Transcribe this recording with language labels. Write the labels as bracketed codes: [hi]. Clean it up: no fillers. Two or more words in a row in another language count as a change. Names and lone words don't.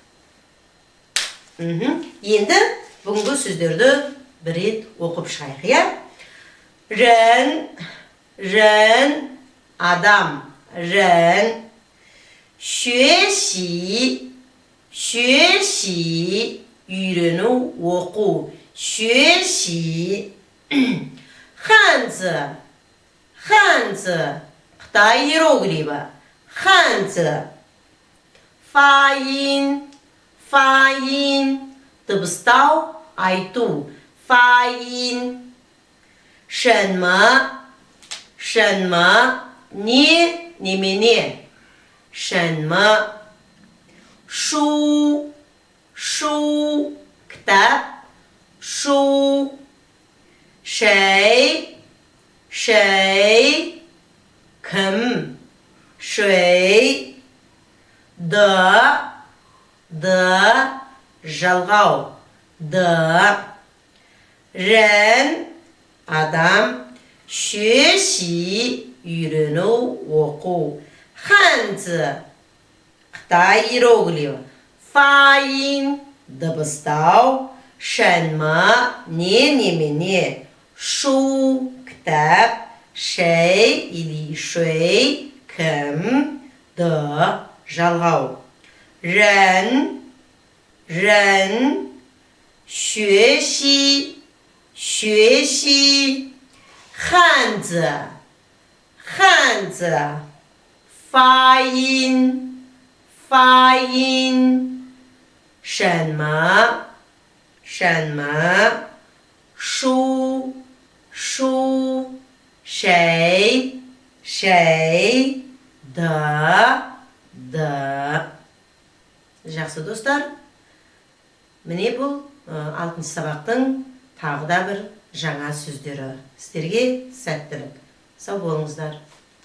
[kk] Енді бүгінгі сөздерді бір рет оқып шығайық, иә? рен, адам, рен, 学习 үйрену, оқу, [zh] 学习 汉字 [kk] Қытай иероглифі, [zh] 汉字 发音 [kk] дыбыстау, айту, [zh] 发音 什么 [kk] не, немене, [zh] 什么 书 [kk] кітап, [zh] 书 谁 [kk] кім, 谁 жалғау, рен, адам, 学习 үйрену, оқу, 汉字 Қытай иероглифі, 发音 дыбыстау, 什么 не, немене, 书 кітап, 谁 или 谁 кім, жалғау, рен, [zh] 学习 汉字 发音 什么书 谁 [kk] жақсы достар, міне бұл 6-шы сабақтың тағы да бір жаңа сөздері. Сіздерге сәттілік. Сау болыңыздар.